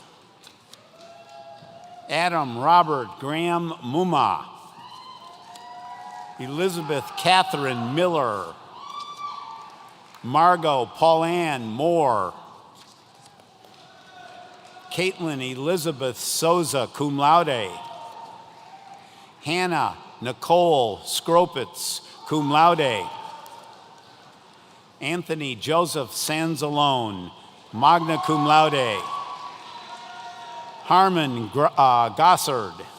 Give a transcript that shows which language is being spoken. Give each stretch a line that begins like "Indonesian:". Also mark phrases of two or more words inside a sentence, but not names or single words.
English: Adam Robert Graham Mumma. Elizabeth Catherine Miller. Margot Pauline Moore. Caitlin Elizabeth Souza,
Latin: cum laude.
English: Hannah Nicole Skropitz,
Latin: cum laude.
English: Anthony Joseph Sanzalone,
Latin: magna cum laude.
English: Harmon Gossard.